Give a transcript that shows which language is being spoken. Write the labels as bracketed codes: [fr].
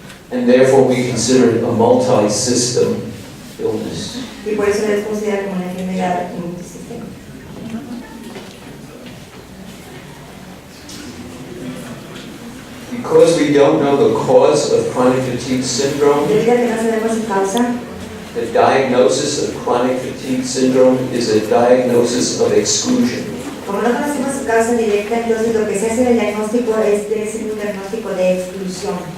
[en] And therefore we consider it a multi-system illness. [es] Y por eso es considerada como una enfermedad multisistémica. [en] Because we don't know the cause of chronic fatigue syndrome, [es] Debido a que no sabemos su causa, [en] the diagnosis of chronic fatigue syndrome is a diagnosis of exclusion. [es] como no conocemos su causa directa, entonces lo que se hace en el diagnóstico es debe ser un diagnóstico de exclusión.